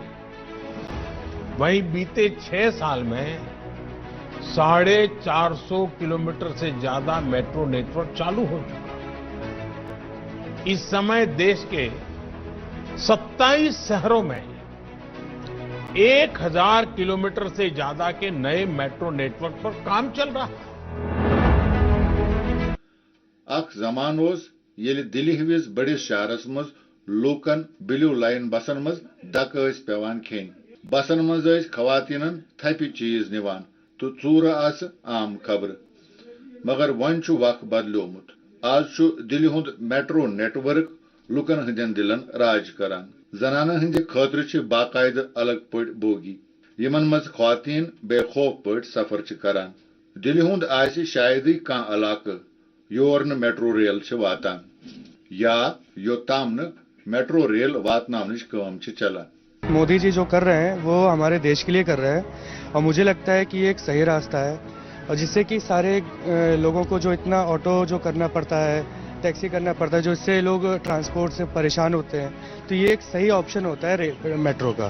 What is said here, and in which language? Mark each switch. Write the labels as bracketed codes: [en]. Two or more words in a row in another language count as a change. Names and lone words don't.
[hi] वहीं बीते 6 साल में 450 किलोमीटर से ज्यादा मेट्रो नेटवर्क चालू हो चुका। इस समय देश के 27 शहरों में 1000 किलोमीटर से ज्यादा के नए मेट्रो नेटवर्क पर काम चल रहा है। [ks] अख जमान येल दिल्ली हविस बड़िस शहरस मज लूकन ब्लू लाइन बसन मज डक पेवान खेन। बसन मज खवातीनन थपि चीज निवान तो चूर आस आम खबर, मगर वन वक बदलोमुत। आज दिल्ली हुंद मेट्रो नेटवर्क लुकन हंदन दिलन राज करान। जनाना हंदे खतर बाकायद अलग पट बोगी, यमन मज खवातीन बेखौफ पट सफर करान। दिल्ली हुंद आसि शायद कह इलाक योर न मेट्रो रेल वातान, या योताम न मेट्रो रेल वातनावनिच काम चलान। [hi] मोदी जी जो कर रहे हैं वो हमारे देश के लिए कर रहे हैं, और मुझे लगता है कि ये एक सही रास्ता है, और जिससे कि सारे लोगों को जो इतना ऑटो जो करना पड़ता है, टैक्सी करना पड़ता है, जो इससे लोग ट्रांसपोर्ट से परेशान होते हैं, तो ये एक सही ऑप्शन होता है मेट्रो का।